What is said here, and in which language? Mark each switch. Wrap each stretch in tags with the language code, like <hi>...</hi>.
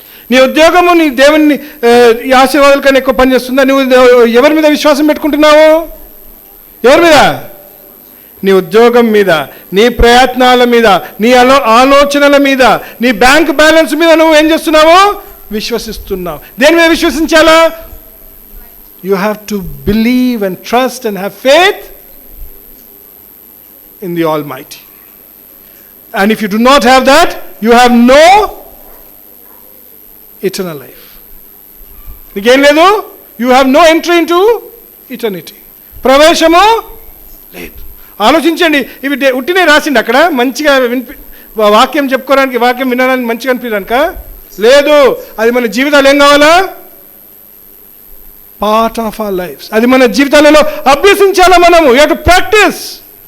<te>నీ ఉద్యోగము నీ దేవుని ఆశీర్వాదాల కన్నా ఎక్కువ పనిచేస్తుందా? నువ్వు ఎవరి మీద విశ్వాసం పెట్టుకుంటున్నావు? ఎవరి మీద? నీ ఉద్యోగం మీద, నీ ప్రయత్నాల మీద, నీ ఆలోచనల మీద, నీ బ్యాంక్ బ్యాలెన్స్ మీద నువ్వు ఏం చేస్తున్నావు? విశ్వసిస్తున్నావు. దేని మీద విశ్వసించాలా?</te> <en>You have to believe and trust and have faith in the Almighty. And if you do not have that, you have no eternal life.</en> <te>నీకేం లేదు?</te> <en>You have no entry into eternity.</en> <te>ప్రవేశము లేదు. ఆలోచించండి. ఇవి ఉట్టినే రాసిండి అక్కడ, మంచిగా వాక్యం చెప్పుకోవడానికి, వాక్యం వినడానికి మంచిగా అనిపించడానిక లేదు. అది మన జీవితాలు ఏం కావాలా?</te> <en>Part of our lives.</en> <te>అది మన జీవితాలలో అభ్యసించాలా మనము.</te> <en>You have to practise.</en>